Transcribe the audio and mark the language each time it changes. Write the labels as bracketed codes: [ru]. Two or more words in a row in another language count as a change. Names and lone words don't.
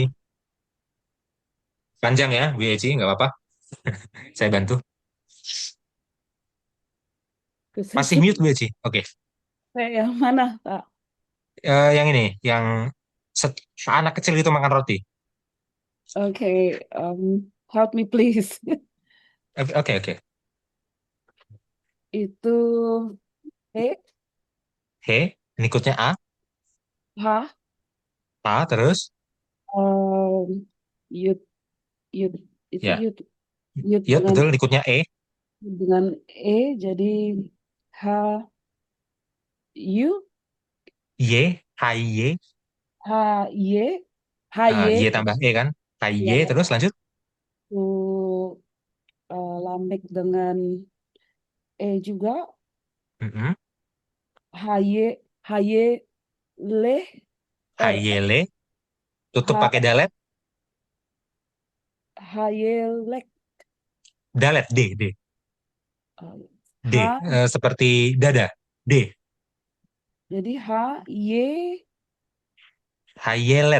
[id] Panjang ya, Bu Eci, nggak apa-apa. Saya bantu. Masih mute, Bu Eci. Oke. Yang mana, Pak? Yang ini, yang anak kecil itu makan roti. Oke, [en] help me please. [id] Oke, oke. Itu E, He, berikutnya A. H, A, terus. Yud, Yud, itu Ya, Yud ya betul. Berikutnya E. dengan E, jadi H, U, Y, H, Y. H, Y, H, Y Y, tambah E kan. H, ya, Y, terus lanjut. itu lambek dengan E juga, Mm-mm. H, Y, H, Y, Le, H, Y, L. Tutup H, pakai dalet. H, Y, Lek, Dalet, D, D. D. H, Seperti dada. D. jadi H, Y, Hayelet.